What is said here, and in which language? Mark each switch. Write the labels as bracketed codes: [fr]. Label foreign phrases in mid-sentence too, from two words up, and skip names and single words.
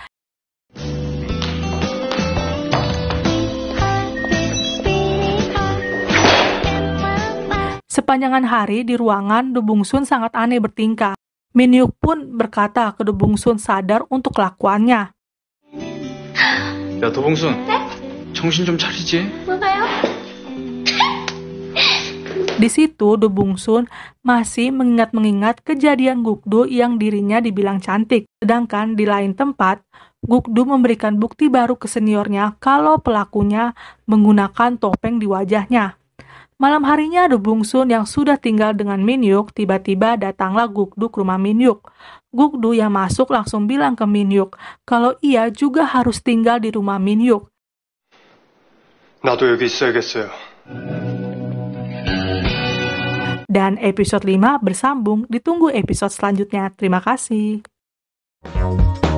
[id] Sepanjangan hari di ruangan, Do Bung Sun sangat aneh bertingkah. Min Hyuk pun berkata ke Do Bung Sun sadar untuk kelakuannya. [ko] 야, 도봉순. 정신 좀 차리지. [id] Di situ Do Bung Sun masih mengingat kejadian Gukdu yang dirinya dibilang cantik. Sedangkan di lain tempat, Gukdu memberikan bukti baru ke seniornya kalau pelakunya menggunakan topeng di wajahnya. Malam harinya Do Bung Sun yang sudah tinggal dengan Min Hyuk, tiba-tiba datanglah Gukdu ke rumah Min Hyuk. Gukdu yang masuk langsung bilang ke Min Hyuk kalau ia juga harus tinggal di rumah Min Hyuk. [ko] 나도 여기 있어야겠어요. [id] Dan episode 5 bersambung, ditunggu episode selanjutnya. Terima kasih.